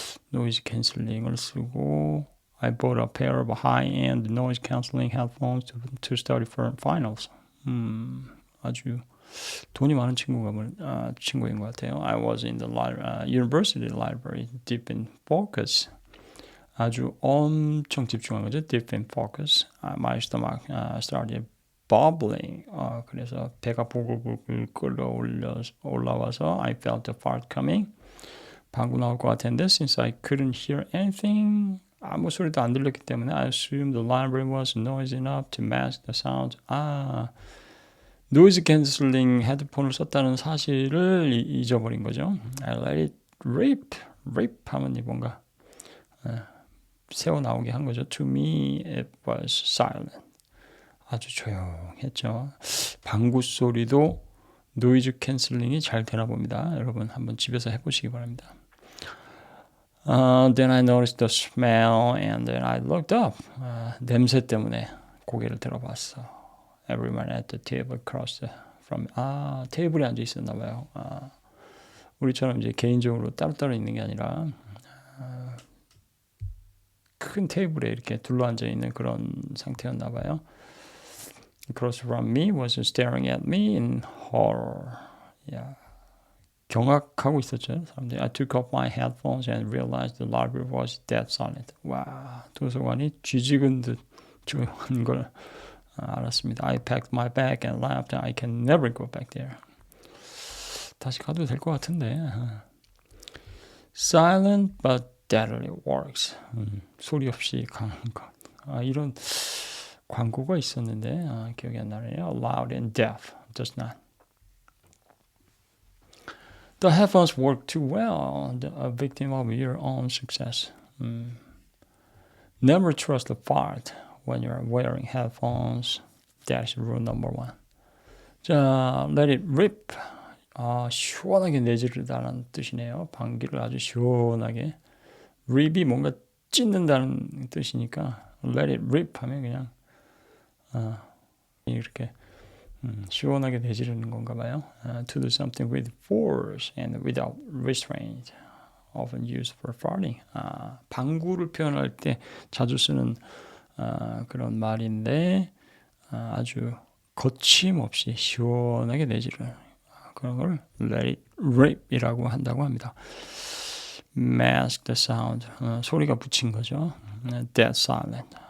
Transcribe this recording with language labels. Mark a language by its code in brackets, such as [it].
[ko] 노이즈 캔슬링을 쓰고 [en] I bought a pair of high-end noise cancelling headphones to study for finals. [ko] 아주 돈이 많은 친구인 것 같아요. [en] I was in the university library, deep in focus. [ko] 아주 엄청 집중한 거죠. [en] Deep in focus. My stomach started bubbling. [ko] 그래서 배가 보글보글 올라와서 [en] I felt the fart coming. [ko] 방구 나올 것 같은데 [en] since I couldn't hear anything, [ko] 아무 소리도 안 들렸기 때문에 [en] I assumed the library was noisy enough to mask the sound. [ko] 노이즈 캔슬링 헤드폰을 썼다는 사실을 잊어버린 거죠. [en] I let it rip [ko] 하면 뭔가 새어 나오게 한 거죠. [en] To me it was silent. [ko] 아주 조용했죠. 방구 소리도 노이즈 캔슬링이 잘 되나 봅니다. 여러분 한번 집에서 해보시기 바랍니다. [en] Then I noticed the smell and then I looked up. [ko] 냄새 때문에 고개를 들어봤어. [en] Everyone at the table across from [ko] 테이블에 앉아 있었나 봐요. 우리처럼 이제 개인적으로 따로따로 있는 게 아니라 큰 테이블에 이렇게 둘러앉아 있는 그런 상태였나 봐요. [en] Across from me was staring at me in horror. [ko] 야, 경악하고 있었죠. 사람들이 [en] I took off my headphones and realized the library was dead silent. [ko] 와, 도서관이 쥐죽은 듯 조용한 걸 알았습니다. [en] I packed my bag and left. I can never go back there. [ko] 다시 가도 될 것 같은데. [en] Silent but deadly works. [ko] 소리 없이 강한 것. 이런 광고가 있었는데 기억이 안 나네요. [en] Loud and deaf does not. The headphones work too well. A victim of your own success. Never trust the fart when you're wearing headphones. That's rule number one. 자, let it rip. [ko] 시원하게 내지르다는 뜻이네요. 방귀를 아주 시원하게. rip이 뭔가 찢는다는 뜻이니까 [en] let it rip [ko] 하면 그냥 이렇게 시원하게 내지르는 건가 봐요. [en] To do something with force and without restraint. Often used for farting. [ko] 방구를 표현할 때 자주 쓰는 그런 말인데 아주 거침없이 시원하게 내지르는 그런 걸 [en] let it rip [ko] 이라고 한다고 합니다. [en] Mask the sound. [ko] 소리가 붙인 거죠. [en] Dead silent.